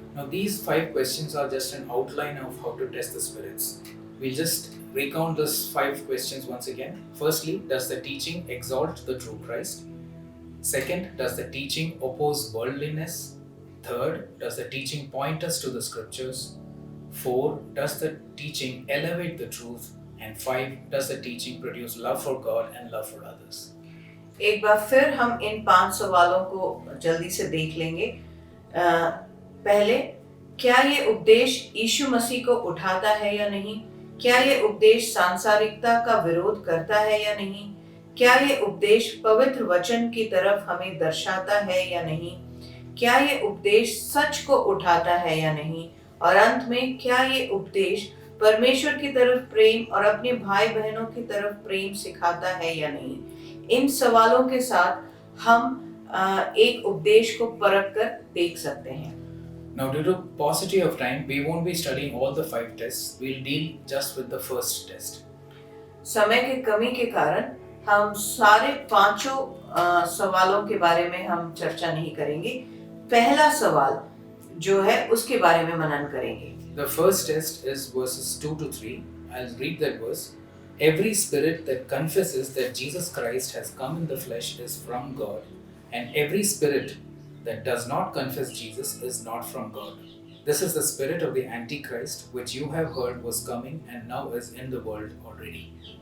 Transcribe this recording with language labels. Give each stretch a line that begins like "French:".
English: Now these 5 questions are just an outline of how to test the spirits. We'll just recount these 5 questions once again. Firstly, does the teaching exalt the true Christ? Second, does the teaching oppose worldliness? Third, does the teaching point us to the scriptures? 4, does the teaching elevate the truth? And 5, does the teaching produce love for God and love for others?
Hindi: एक बार फिर हम इन 5 सवालों को जल्दी से देख लेंगे। पहले, क्या ये उपदेश यीशु मसीह को उठाता है या नहीं? क्या ये उपदेश सांसारिकता का विरोध करता है या नहीं? क्या ये उपदेश पवित्र वचन की तरफ हमें दर्शाता है या नहीं? क्या ये उपदेश सच को उठाता है या नहीं? और अंत में, क्या ये उपदेश परमेश्वर की तरफ प्रेम और अपने भाई बहनों की तरफ प्रेम सिखाता है या नहीं? इन सवालों के साथ हम एक उपदेश को परख कर देख सकते हैं।
English: Now, due to paucity of time, we won't be studying all the 5 tests. We'll deal just with the first test.
Hindi: समय की कमी के कारण हम सारे 5 सवालों के बारे में हम चर्चा नहीं करेंगे। पहला सवाल जो है उसके बारे में मनन करेंगे।
English: The first test is verses 2 to 3. I'll read that verse. Every spirit that confesses that Jesus Christ has come in the flesh is from God, and every spirit that does not confess Jesus is not from God. This is the spirit of the Antichrist, which you have heard was coming and now is in the world already.